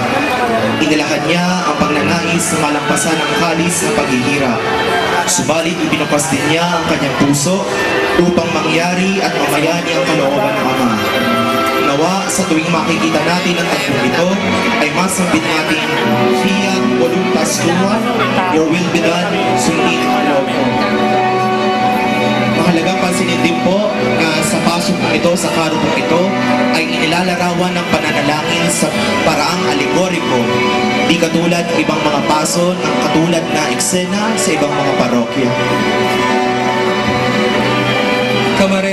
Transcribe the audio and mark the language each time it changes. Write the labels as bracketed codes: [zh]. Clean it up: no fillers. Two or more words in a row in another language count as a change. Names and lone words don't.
[tl] Inilahad niya ang pagnanais na malampasan ang kalis ng paghihirap. Subalit ibinukas din niya ang kanyang puso upang mangyari at mamayani ang kalooban ng Ama. Nawa sa tuwing makikita natin ang tatlong ito ay masambit natin, [la] Fiat voluntas tua, [en] your will be done, [tl] sundin ang loob mo. Mahalagang pansinin din po na sa pasok na ito, sa karupong ito, ay inilalarawan ng pananalangin sa paraang alegoriko, di katulad ng ibang mga paso ng katulad na eksena sa ibang mga parokya.